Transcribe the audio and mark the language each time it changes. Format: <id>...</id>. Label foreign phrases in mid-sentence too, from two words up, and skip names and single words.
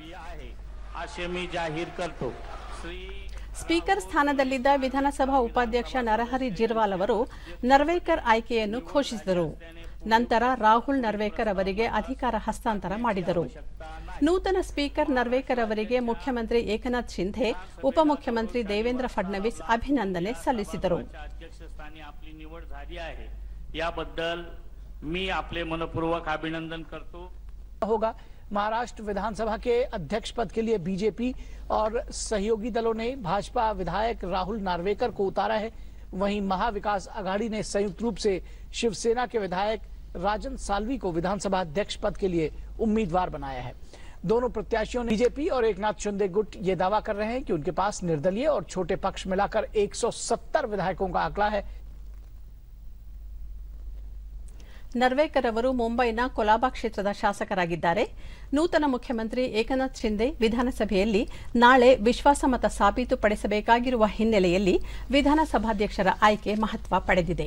<kn>ಸ್ಪೀಕರ್ ಸ್ಥಾನದಲ್ಲಿದ್ದ ವಿಧಾನಸಭಾ ಉಪಾಧ್ಯಕ್ಷ ನರಹರಿ ಜಿರ್ವಾಲ್ ಅವರು ನರ್ವೇಕರ್ ಆಯ್ಕೆಯನ್ನು ಘೋಷಿಸಿದರು. ನಂತರ ರಾಹುಲ್ ನರ್ವೇಕರ್ ಅವರಿಗೆ ಅಧಿಕಾರ ಹಸ್ತಾಂತರ ಮಾಡಿದರು. ನೂತನ ಸ್ಪೀಕರ್ ನರ್ವೇಕರ್ ಅವರಿಗೆ ಮುಖ್ಯಮಂತ್ರಿ ಏಕನಾಥ್ ಶಿಂಧೆ, ಉಪಮುಖ್ಯಮಂತ್ರಿ ದೇವೇಂದ್ರ ಫಡ್ನವೀಸ್ ಅಭಿನಂದನೆ ಸಲ್ಲಿಸಿದರು.</kn> <mr>याबद्दल मी आपले मनपूर्वक अभिनंदन करतो.</mr> <hi>होगा। महाराष्ट्र विधानसभा के अध्यक्ष पद के लिए बीजेपी और सहयोगी दलों ने भाजपा विधायक राहुल नार्वेकर को उतारा है। वहीं महाविकास आघाड़ी ने संयुक्त रूप से शिवसेना के विधायक राजन साल्वी को विधानसभा अध्यक्ष पद के लिए उम्मीदवार बनाया है। दोनों प्रत्याशियों ने बीजेपी और एकनाथ शिंदे गुट ये दावा कर रहे हैं कि उनके पास निर्दलीय और छोटे पक्ष मिलाकर 170 विधायकों का आंकड़ा है।</hi> <kn>ನರ್ವೇಕರ್ ಅವರು ಮುಂಬೈನ ಕೊಲಾಬಾ ಕ್ಷೇತ್ರದ ಶಾಸಕರಾಗಿದ್ದಾರೆ. ನೂತನ ಮುಖ್ಯಮಂತ್ರಿ ಏಕನಾಥ್ ಶಿಂದೆ ವಿಧಾನಸಭೆಯಲ್ಲಿ ನಾಳೆ ವಿಶ್ವಾಸಮತ ಸಾಬೀತುಪಡಿಸಬೇಕಾಗಿರುವ ಹಿನ್ನೆಲೆಯಲ್ಲಿ ವಿಧಾನಸಭಾಧ್ಯಕ್ಷರ ಆಯ್ಕೆ ಮಹತ್ವ ಪಡೆದಿದೆ.</kn>